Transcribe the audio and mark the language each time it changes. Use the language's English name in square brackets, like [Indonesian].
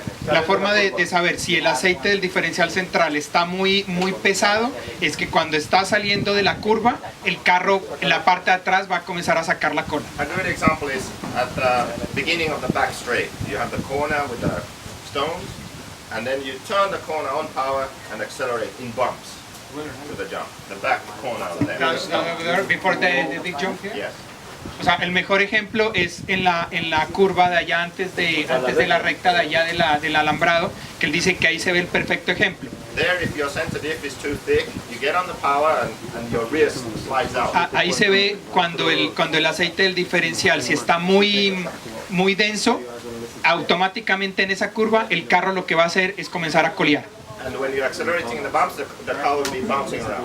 [Spanish] La forma de saber si el aceite del diferencial central está muy pesado es que cuando está saliendo de la curva, el carro en la parte de atrás va a comenzar a sacar la cola. [English] a good example is at the beginning of the back straight. You have the corner with the stones, and then you turn the corner on power and accelerate in bumps to the jump. The back corner of there. Before the big jump here? Yes. [Spanish] O sea, el mejor ejemplo es en la curva de allá antes de la recta de allá del alambrado, que él dice que ahí se ve el perfecto ejemplo. [English] There, if your center diff is too thick, you get on the power and your rear slides out. [Spanish] Ahí se ve cuando el aceite del diferencial, si está muy denso, automáticamente en esa curva el carro lo que va a hacer es comenzar a colear. [English] And when you're accelerating in the bumps, the car will be bouncing around.